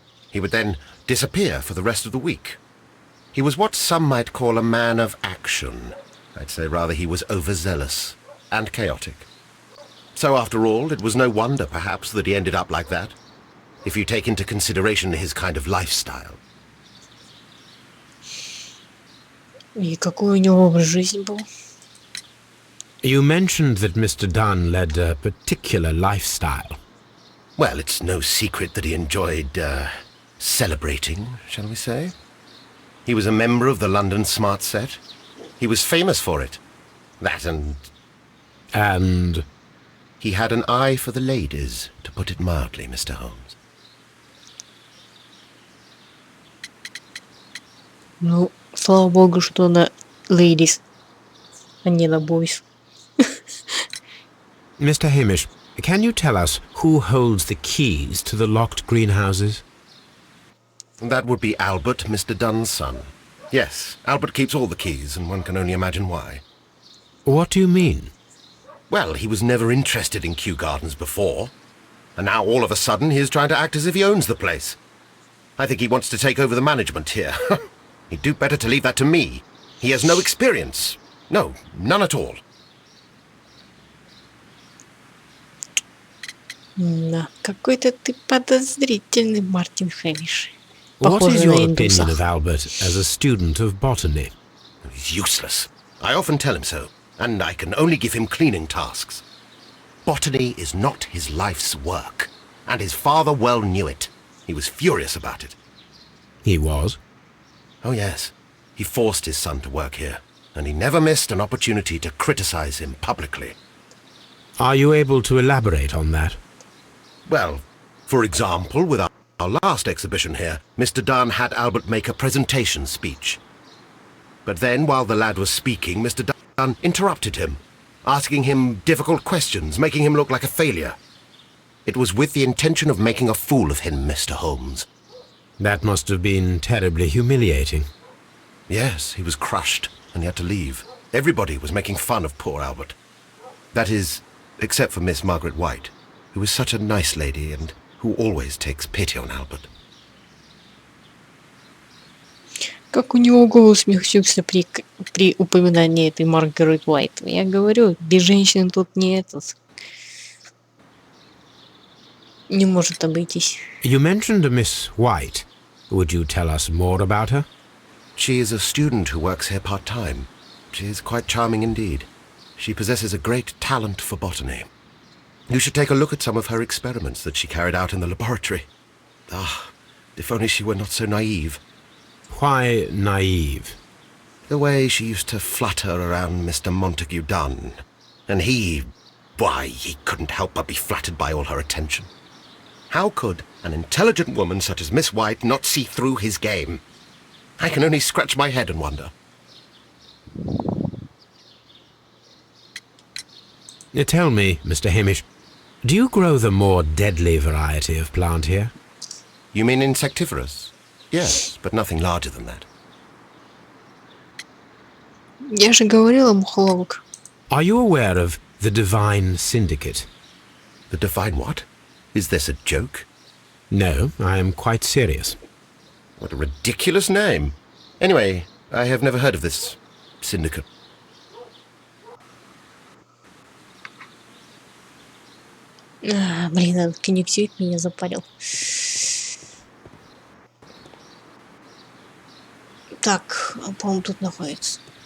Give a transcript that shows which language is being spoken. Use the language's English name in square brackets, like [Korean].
[English] He would then disappear for the rest of the week. He was what some might call a man of action. I'd say rather he was overzealous and chaotic. So after all, it was no wonder, perhaps, that he ended up like that, if you take into consideration his kind of lifestyle. [Russian] И какой у него образ жизни был? [English] You mentioned that Mr. Dunn led a particular lifestyle. Well, it's no secret that he enjoyed, celebrating, shall we say? He was a member of the London Smart Set. He was famous for it. That and... And... He had an eye for the ladies, to put it mildly, Mr. Holmes. [Russian] Ну, слава богу, что на ladies, а не на boys. [English] Mr. Hamish, can you tell us who holds the keys to the locked greenhouses? That would be Albert, Mr. Dunn's son. Yes, Albert keeps all the keys, and one can only imagine why. What do you mean? Well, he was never interested in Kью-Гарденс before, and now all of a sudden he is trying to act as if he owns the place. I think he wants to take over the management here. He'd do better to leave that to me. He has no experience. No, none at all. [Russian] Да, какой-то ты подозрительный, Мартин Хэмиш. [English] What is [Russian] Похоже [English] your [Russian] на [English] opinion [Russian] индусах. [English] of Albert as a student of botany? He's useless. I often tell him so, and I can only give him cleaning tasks. Botany is not his life's work, and his father well knew it. He was furious about it. He was. Oh yes, he forced his son to work here, and he never missed an opportunity to criticize him publicly. Are you able to elaborate on that? Well, for example, with our last exhibition here, Mr. Dunn had Albert make a presentation speech. But then, while the lad was speaking, Mr. Dunn interrupted him, asking him difficult questions, making him look like a failure. It was with the intention of making a fool of him, Mr. Holmes. That must have been terribly humiliating. Yes, he was crushed, and he had to leave. Everybody was making fun of poor Albert. That is, except for Miss Margaret White, who is such a nice lady and who always takes pity on Albert. [Russian] Как у него голос смягчился при упоминании этой Маргарет Уайт. Я говорю, без женщин тут не может обойтись. [English] You mentioned a Miss White. Would you tell us more about her? She is a student who works here part-time. She is quite charming indeed. She possesses a great talent for botany. You should take a look at some of her experiments that she carried out in the laboratory. Ah, if only she were not so naive. Why naive? The way she used to flutter around Mr. Montague Dunn. And why, he couldn't help but be flattered by all her attention. How could an intelligent woman such as Miss White not see through his game? I can only scratch my head and wonder. Tell me, Mr. Hamish, do you grow the more deadly variety of plant here? You mean insectivorous? Yes, but nothing larger than that. [Russian] Я же говорила, мухоловок. [English] Are you aware of the Divine Syndicate? The divine what? Is this a joke? No, I am quite serious. What a ridiculous name. Anyway, I have never heard of this syndicate. [Russian] Блин, этот конъюнктивит меня запарил. Так, по-моему, тут находится.